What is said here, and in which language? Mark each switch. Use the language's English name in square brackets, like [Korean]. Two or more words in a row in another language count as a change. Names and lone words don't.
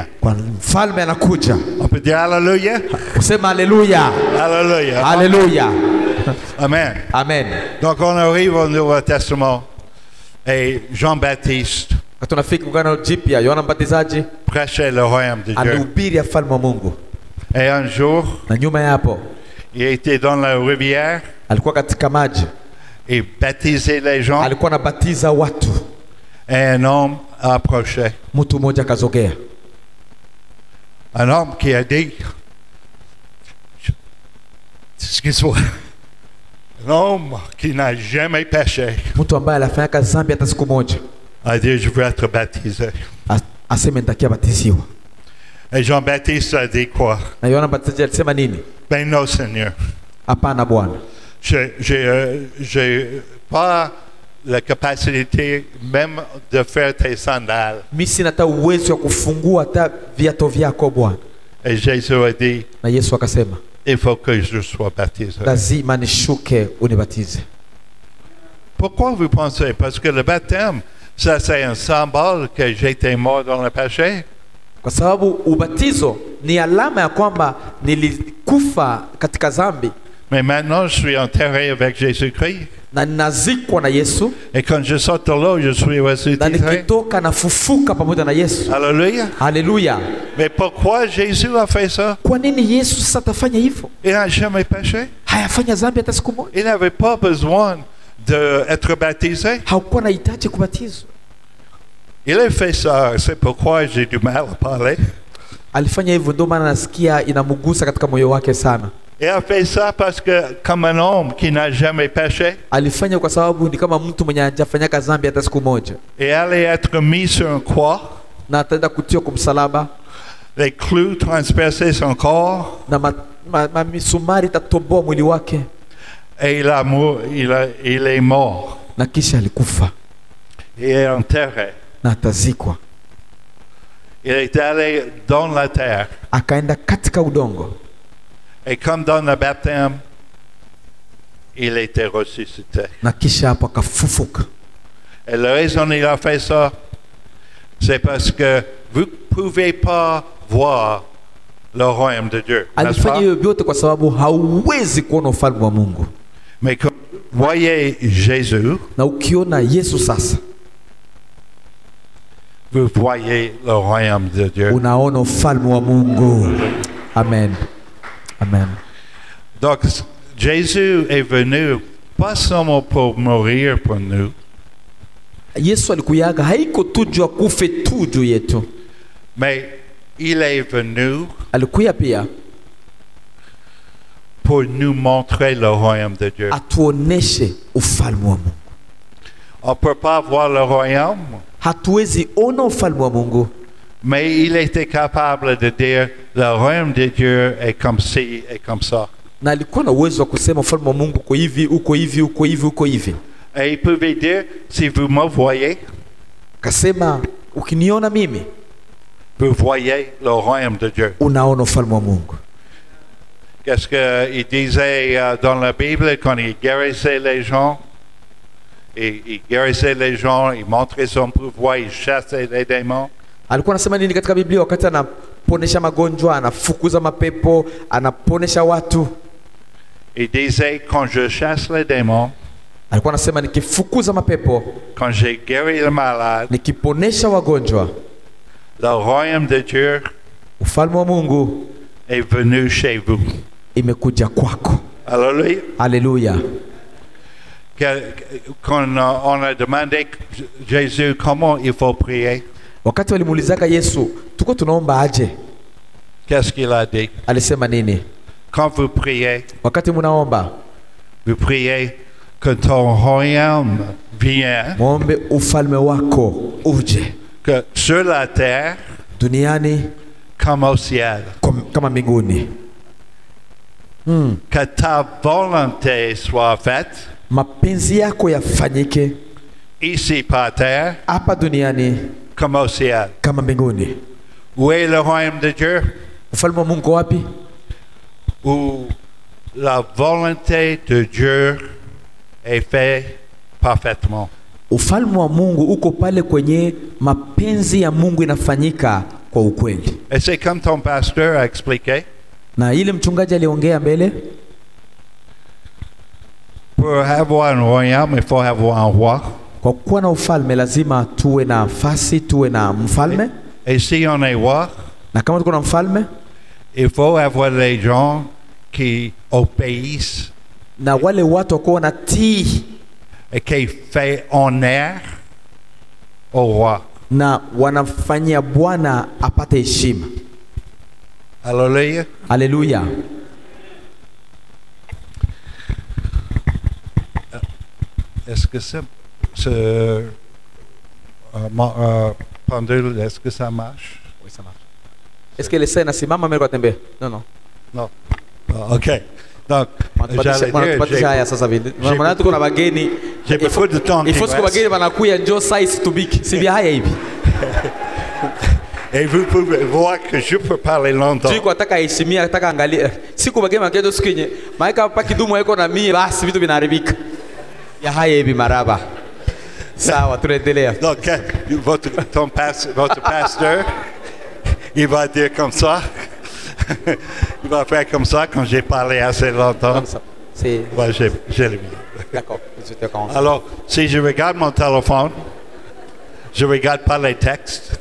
[Swahili] Kwa mfalme anakuja. [French] On peut dire alléluia. [Swahili] Usema alléluia. Alléluia. Alléluia. Amen. Amen. [French] Donc on arrive au Nouveau Testament et Jean-Baptiste [Swahili] Tunafika Agano Jipya, Yohana Mbatizaji [French] prêchait le royaume de Dieu. [Swahili] alihubiri ufalme wa Mungu. [French] Et un jour, [Swahili] Na nyuma ya hapo [French] il était dans la rivière [Swahili] alikuwa katika maji, [French] et baptisait les gens. [Swahili] alikuwa anabatiza watu. [French] Et un homme approchait. [Swahili] Mtu mmoja akazogea, [French] Un homme qui a dit, excuse-moi, un homme qui n'a jamais péché [Swahili] mtu ambaye alifanya dhambi hata siku moja, [French] a dit, je veux être baptisé. [Swahili] aseme nitakia batiziwa. [French] Et Jean-Baptiste a dit quoi? [Swahili] Na Yohana Mbatizaji alisema nini? [French] Ben non, Seigneur. [Swahili] Hapana Bwana, [French] J'ai pas la capacité même de faire tes sandales. [Swahili] mimi sina hata uwezo wa kufungua hata viatu vyako Bwana. [French] Et Jésus a dit, [Swahili] Na Yesu akasema, [French] il faut que je sois baptisé. [Swahili] lazima nishuke unibatize. [French] Pourquoi vous pensez? Parce que le baptême, ça c'est un symbole que j'ai été mort dans le péché. [Swahili] Kwa sababu ubatizo ni alama ya kwamba nilikufa katika dhambi [French] Mais maintenant, je suis enterré avec Jésus-Christ. [Swahili] na ninazikwa na Yesu, [French] Et quand je sors de l'eau, je suis [Swahili] na [French] ressuscité. [Swahili] nikitoka nafufuka pamoja na Yesu. [French] Alléluia. [Swahili] Haleluya! [French] Mais pourquoi Jésus a fait ça? [Swahili] Kwa nini Yesu sasa atafanya hivyo? [French] Il n'a jamais péché. [Swahili] Hayafanya dhambi hata siku moja. [French] Il n'avait pas besoin d'être baptisé. [Swahili] Hakuwa na hitaji kubatizwa. [French] Il a fait ça. C'est pourquoi j'ai du mal à parler. [Swahili] Alifanya hivyo, ndio maana nasikia inamgusa katika moyo wake sana. [French] Il a fait ça parce que, comme un homme qui n'a jamais péché, [Swahili] Alifanya kwa sababu ni kama mtu mwenye hajafanyaka dhambi hata siku moja, [French] il allait être mis sur une croix, [Swahili] na ataenda kutiwa kwa msalaba, [French] les clous transpercer son corps, [Swahili] na misumari itatoboa mwili wake, [French] et il est mort. [Swahili] na kisha alikufa [French] Il est enterré. [Swahili] na atazikwa. [French] Il est allé dans la terre. [Swahili] Akaenda katika udongo, [French] Et comme dans le baptême, il était ressuscité. [Swahili] na kisha hapo akafufuka. [French] Et la raison il a fait ça, c'est parce que vous ne pouvez pas voir le royaume de Dieu. N'est-ce [Swahili] Alifanya [French] pas? [Swahili] hiyo vyote kwa sababu hauwezi kuona ufalme wa Mungu. [French] Mais quand vous voyez Jésus, [Swahili] Na ukiona Yesu sasa, [French] vous voyez le royaume de Dieu. [Swahili] unaona ufalme wa Mungu. Amen. Amen. [French] Donc, Jésus est venu pas seulement pour mourir pour nous, [Swahili] Yesu alikuyaga haiko tu juu ya kufe tu juu yetu, [French] mais il est venu [Swahili] alikuya pia [French] pour nous montrer le royaume de Dieu. [Swahili] atuoneshe ufalme wa Mungu. [French] On ne peut pas voir le royaume, [Swahili] Hatuwezi ona ufalme wa Mungu, [French] mais il était capable de dire le royaume de Dieu est comme ci et comme ça. [Swahili] na alikuwa na uwezo wa kusema ufalme wa Mungu uko hivi, uko hivi, uko hivi, uko hivi. [French] Et il pouvait dire, si vous me voyez, [Swahili] Kasema ukiniona mimi [French] vous voyez le royaume de Dieu. [Swahili] unaona ufalme wa Mungu. [French] Qu'est-ce qu'il disait dans la Bible quand il guérissait les gens? Il guérissait les gens, il montrait son pouvoir, il chassait les démons. [Swahili] Alikuwa anasema nini katika Biblia wakati anaponesha magonjwa, anafukuza mapepo, anaponesha watu? [French] Il disait, quand je chasse les démons, [Swahili] Alikuwa anasema nikifukuza mapepo, [French] quand j'ai guéri le malade, [Swahili] nikiponesha wagonjwa, [French] le royaume de Dieu [Swahili] ufalme wa Mungu [French] est venu chez vous. [Swahili] imekuja kwako. [French] Alléluia. [Swahili] Haleluya. [French] Quand on a demandé Jésus comment il faut prier, [Swahili] Wakati walimuulizaka Yesu, tuko tunaomba aje? [French] qu'est-ce qu'il a dit? [Swahili] Alisema nini? [French] Quand vous priez, [Swahili] Wakati munaomba, [French] vous priez que ton royaume vienne, [Swahili] muombe ufalme wako uje [French] que sur la terre [Swahili] duniani [French] comme au ciel. [Swahili] kama mbinguni. [French] Que ta volonté soit faite [Swahili] Mapenzi yako yafanyike [French] ici par terre [Swahili] hapa duniani [French] comme au ciel. [Swahili] kama mbinguni. [French] Où est le royaume de Dieu? [Swahili] Ufalme wa Mungu wapi? [French] Où la volonté de Dieu est faite parfaitement. [Swahili] Ufalme wa Mungu uko pale kwenye mapenzi ya Mungu inafanyika kwa ukweli. [French] Et c'est comme ton pasteur a expliqué, [Swahili] Na ile mchungaji aliongea mbele, [French] pour avoir un royaume, il faut avoir un roi. [Swahili] Kwa kuwa na ufalme lazima tuwe na nafasi, tuwe na mfalme. [French] Et si on est roi, [Swahili] Na kama tuko na mfalme, [French] il faut avoir les gens qui obéissent [Swahili] na wale watu wako wanatii [French] et qui font honneur au roi. [Swahili] na wanamfanyia Bwana apate heshima. [French] Alléluia. [Swahili] Haleluya. [French] Est-ce que ce pendule, est-ce que ça marche? Oui, ça marche. Est-ce que le [Swahili] saa inasimama mbele kwa tembea? [French] Non, non. Non. OK. Donc, j'allais [Swahili] Tupatisha [French] dire, [Swahili] haya sasa vile. Maana tuko na bageni. [French] j'ai beaucoup de temps qui Il faut que reste. [Swahili] bageni wanakuya njoo size tubiki. Si vya haya hivi. [French] Et vous pouvez voir que je peux parler longtemps. [Swahili] Juu kwa nataka heshimia, nataka angalia. Siku bageni wanakuja siku yenye. Maana hapa kidumu haiko na mie basi vitu vinaharibika. Ya haya hivi maraba. Sawa, tunaendelea. [French] Donc, votre pasteur, il va dire comme ça. Il va faire comme ça quand j'ai parlé assez longtemps. Comme ça. C'est Ouais, j'ai le mis. d'accord. 18h40. Alors, si je regarde mon téléphone, je ne regarde pas les textes.